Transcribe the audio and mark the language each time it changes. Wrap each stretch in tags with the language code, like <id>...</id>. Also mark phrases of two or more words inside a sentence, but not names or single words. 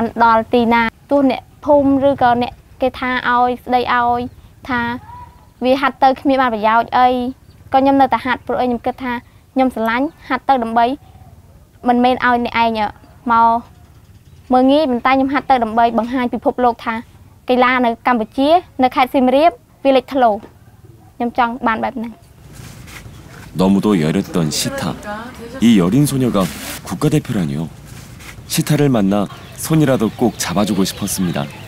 <km>ដល់ទីណាទោះអ្នកភូមិឬក៏អ្នកគេថាឲ្យស្ដីឲ្យថាវាហាត់ទៅគ្មានបានប្រយោជន៍អីក៏ខ្ញុំនៅតែហាត់ព្រោះខ្ញុំគិតថាខ្ញុំស្រឡាញ់ហាត់ទៅដើម្បីមិនមែនឲ្យអ្នកឯងមកមើងងាយប៉ុន្តែខ្ញុំហាត់ទៅដើម្បីបង្ហាញពិភពលោកថាកីឡានៅកម្ពុជានៅខេត្តសៀមរាបវាលេចធ្លោខ្ញុំចង់បានបែបហ្នឹង</km> <ko>너무도 여렸던 시타. 이 여린 소녀가 국가대표라니요. 시타를 만나 손이라도 꼭 잡아주고 싶었습니다.</ko>